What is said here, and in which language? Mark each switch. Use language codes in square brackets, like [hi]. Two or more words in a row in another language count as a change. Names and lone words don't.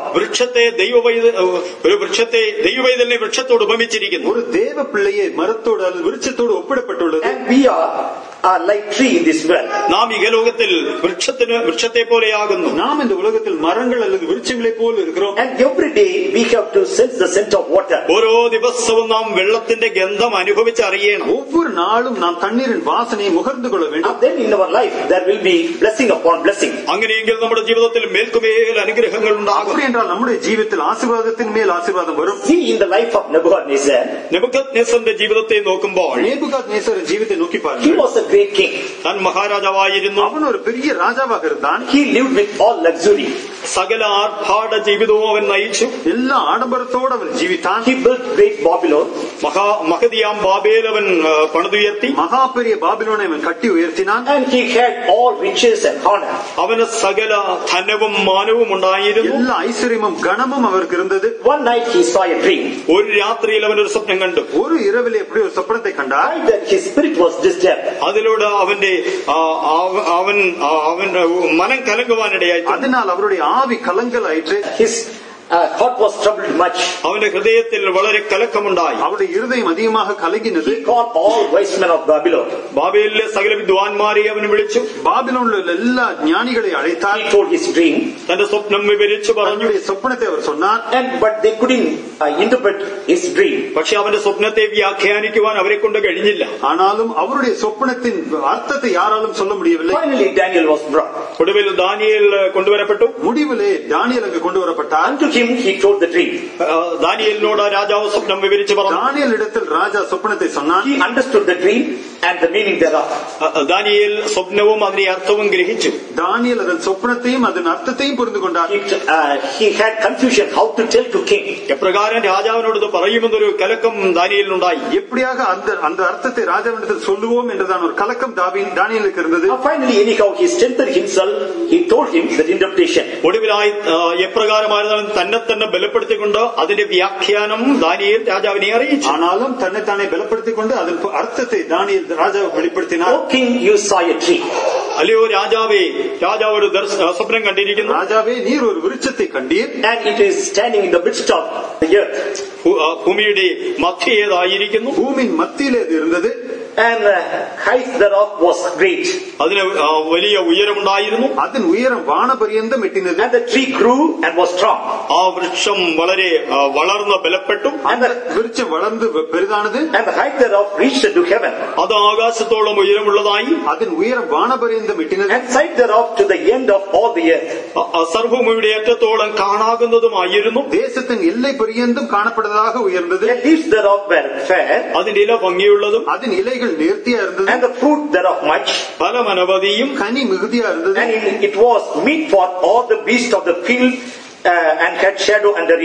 [ml] വൃക്ഷത്തെ ദൈവവൈതലിനെ വൃക്ഷത്തോട് ഉപമിച്ചിരിക്കുന്നു. [ta] ஒரு தேவ பிள்ளையை மரத்தோடு அல்லது விருட்சத்தோடு ஒப்பிடப்பட்டுள்ளது. [en] And we are like tree in this world. [ml] നാം ഇഹലോകത്തിൽ വൃക്ഷത്തെ പോലെയാകുന്നു. [ta] நாம் இந்த உலகத்தில் மரங்கள் அல்லது விருட்சங்களை போல இருக்கிறோம். [en] And every day we have to sense the scent of water. [ml] ഓരോ ദിവസവും നാം വെള്ളത്തിന്റെ ഗന്ധം അനുഭവിച്ചറിയണം. [ta] ஒவ்வொரு நாளும் நாம் தண்ணீரின் வாசனையை முகர்ந்து கொள்ள வேண்டும். [en] And then in our life there will be blessing upon blessing. [ml] അങ്ങനെയെങ്കിൽ നമ്മുടെ ജീവിതത്തിൽ മേൽക്കുമേൽ അനുഗ്രഹങ്ങൾ ഉണ്ടാകും. [ta] அப்படி என்றால் நம்முடைய ஜீவிதத்தில் ஆசீர்வாதத்தின் மேல் ஆசீர்வாதம் வரும். [en] See in the life of Nebuchadnezzar, [ml] നെബൂഖദ്നേസറിന്റെ ജീവിതത്തെ നോക്കുമ്പോൾ [ta] நேபுகாத்நேசரின் ஜீவித்தை நோக்கி [en] he [ta] பாருங்கள். [en] was a great king. [ml] താൻ മഹാരാജാവായിരുന്നു. [ta] அவன் ஒரு பெரிய ராஜாவாக இருந்தான். [en] He lived with all luxury. [ml] സകല ആർഭാട ജീവിതവും അവൻ നയിച്ചു. [ta] எல்லா ஆடம்பரத்தோடு அவன் ஜீவித்தான். [en] He built great Babylon. [ml] മഹതിയാം ബാബേൽ അവൻ പണിതുയർത്തി. [ta] மகா பெரிய பாபிலோனை அவன் கட்டி உயர்த்தினான். [en] And he had all riches and honor. [ml] അവന് സകല ധനവും മാനവും ഉണ്ടായിരുന്നു. [ta] எல்லா ஐஸ்வர்யமும் கனமும் அவருக்கு இருந்தது. [en] One night he saw a dream. [ml] ഒരു രാത്രിയിൽ അവൻ ഒരു സ്വപ്നം കണ്ടു. [ta] ஒரு இரவில் எப்படி ஒரு சொப்பனத்தை கண்டார். [en] That his spirit was disturbed. [ml] അതിലൂടെ അവന്റെ മനം കലങ്ങുവാനിടയായി. [ta] அதனால் அவருடைய ஆவி கலங்கலாயிற்று. [en] His heart was troubled much. [ml] അവന്റെ ഹൃദയത്തിൽ വളരെ കലക്കമുണ്ടായി. [ta] அவருடைய இருதயம் அதிகமாக கலங்கினது. [en] He called all wise men of Babylon. [ml] ബാബേലിലെ സകല വിദ്വാൻമാരെ അവൻ വിളിച്ചു. [ta] பாபிலோனில் எல்லா ஞானிகளை அழைத்தார். [en] He told his dream. [ml] തന്റെ സ്വപ്നം വിവരിച്ചു പറഞ്ഞു. [ta] தன்னுடைய சொப்பனத்தை அவர் சொன்னார். [en] But they couldn't interpret his dream. [ml] പക്ഷെ അവന്റെ സ്വപ്നത്തെ വ്യാഖ്യാനിക്കുവാൻ അവരെ കൊണ്ട് കഴിഞ്ഞില്ല. [ta] ஆனாலும் அவருடைய சொப்பனத்தின் அர்த்தத்தை யாராலும் சொல்ல முடியவில்லை. [en] Finally Daniel was brought. [ml] ഒടുവിൽ ദാനിയേൽ കൊണ്ടുവരപ്പെട്ടു. [ta] முடிவிலே தானியேல் அங்கு கொண்டு வரப்பட்டார். [en] Unto him he told the dream. [ml] ദാനിയേലിനോട് രാജാവ് സ്വപ്നം വിവരിച്ചു പറഞ്ഞു. [ta] தானியேல் இடத்தில் ராஜா சொப்பனத்தை சொன்னார். [en] He understood the dream and the meaning thereof. [ml] ദാനിയേൽ സ്വപ്നവും അതിന്റെ അർത്ഥവും ഗ്രഹിച്ചു. [ta] தானியேல் அதன் சொப்பனத்தையும் அதன் அர்த்தத்தையும் புரிந்து கொண்டார். [en] He had confusion how to tell to king. [ml] എപ്രകാരം രാജാവിനോട് ഇത് പറയുമെന്നൊരു കലക്കം ദാനിയേലിനുണ്ടായി. [ta] எப்படியாக அந்த அர்த்தத்தை ராஜாவிடத்தில் சொல்லுவோம் என்றுதான் ஒரு கலக்கம் தானியேலுக்கு இருந்தது. [en] Finally anyhow he strengthened himself. He told him the interpretation. [ml] ഒടുവിലായി എപ്രകാരമായിരുന്നാലും തന്നെ ബലപ്പെടുത്തിക്കൊണ്ട് അതിന്റെ വ്യാഖ്യാനം ദാനിയേൽ രാജാവിനെ അറിയിച്ചു. [ta] ஆனாலும் தன்னைத்தானே பலப்படுத்திக் அதன் அர்த்தத்தை தானியேல் ராஜாவுக்கு வெளிப்படுத்தினார். [en] O king, you saw a tree. [ml] അല്ലയോ രാജാവേ, രാജാവ് ഒരു സ്വപ്നം കണ്ടിരിക്കുന്നു. [ta] ராஜாவே, நீர் ஒரு விருட்சத்தை கண்டீர். [en] And it is standing in the midst of the earth. [ml] ഭൂമിയുടെ മധ്യേതായിരിക്കുന്നു. [ta] பூமியின் மத்தியிலே அது இருந்தது. [en] And the height thereof was great. [ml] അതിന് വലിയ ഉയരമുണ്ടായിരുന്നു. [ta] அதன் உயரம் வானபரியந்தம் எட்டினது. [en] And the tree grew and was strong. [ml] ആ വൃക്ഷം വളരെ വളർന്ന് ബലപ്പെട്ടു. [ta] அந்த விருட்சம் வளர்ந்து பெரிதானது. [en] And the height thereof reached to heaven. [ml] അത് ആകാശത്തോളം ഉയരമുള്ളതായി. [ta] அதன் உயரம் வானபரியந்தம் எட்டினது. [en] And sight thereof to the end of all the earth. [ml] സർവ്വഭൂമിയുടെ ഏറ്റത്തോളം കാണാകുന്നതുമായിരുന്നു. [ta] தேசத்தின் எல்லை பரியந்தம் காணப்படுவதாக உயர்ந்தது. [en] The leaves thereof were fair. [ml] അതിന്റെ ഇല ഭംഗിയുള്ളതും [ta] அதன் இலைகள் நேர்த்தியா இருந்தது. [en] And the fruit thereof much. [ml] ഫലമനവധിയും [ta] கனி மிகுதியா இருந்தது. [en] And it was meat for all the beasts of the field. And had shadow under it.